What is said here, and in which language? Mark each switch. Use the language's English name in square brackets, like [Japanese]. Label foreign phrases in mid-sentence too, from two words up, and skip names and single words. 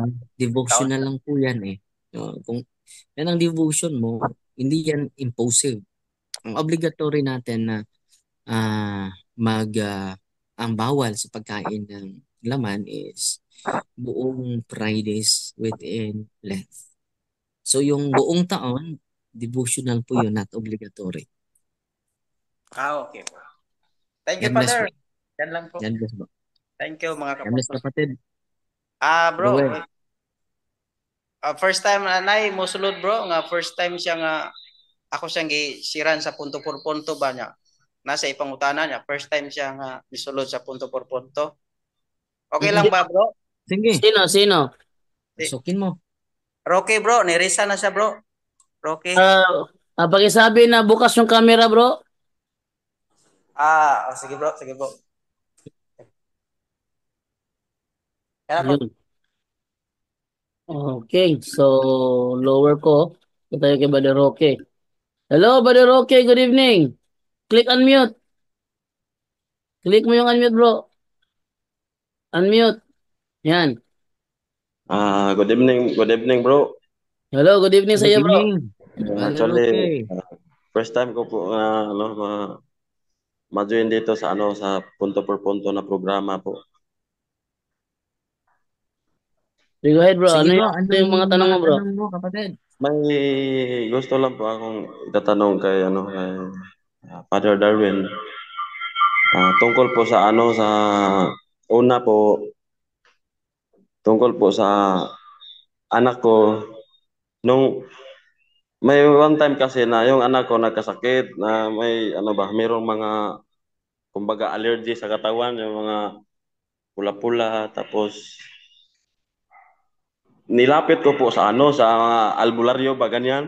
[Filipino] Devotional lang po yan eh. Kung yan ang devotion mo, hindi yan impulsive. Ang obligatory natin na ang bawal sa pagkain ng laman is buong [English] Fridays within Lent. [Filipino] So, yung buong taon, devotional po yun, [English] not obligatory. Okay po. Thank you, Father. [Filipino] Yan lang po. Yan bless po. [English] Thank you, [Filipino] mga kapatid. Bro. [English] First time, [Cebuano] anay, mo sulod, bro. Nga [English] first time [Cebuano] siya nga, ako siyang gisiran sa punto por punto ba niya. Nasa ipangutana niya. [English] First time [Cebuano] siya nga misulod sa punto por punto. [Filipino] Okay lang ba, bro? Sige. Sino? Pasukin mo. Rocky, bro. Nirisa na siya, bro. Rocky. Pakisabi na bukas yung camera, bro. Sige, bro. Sige, bro. [English] Okay, so lower [Filipino] ko. Ito tayo kay Brother Roque. [English] Hello, Brother Roque. Good evening. Click unmute. [Filipino] Click mo yung unmute, bro. Unmute. Yan. [English] Good evening bro. Hello, good evening sa Good [Filipino] iyo, bro. [English] evening, Brother [Filipino] Actually, Roque. [English] first time [Filipino] ko po ma-join dito sa sa punto por punto na programa po. Go ahead, bro. Sige Ano bro, yung mga anong tanong mga mo, bro? tanong mo, kapatid? May gusto lang po akong itatanong kay Father Darwin. Tungkol po sa sa una po tungkol po sa anak ko nung may [English] one time [Filipino] kasi na yung anak ko nagkasakit na may mayroong mga kumbaga allergy sa katawan, yung mga pula-pula, tapos nilapit ko po sa sa mga albularyo ba ganyan.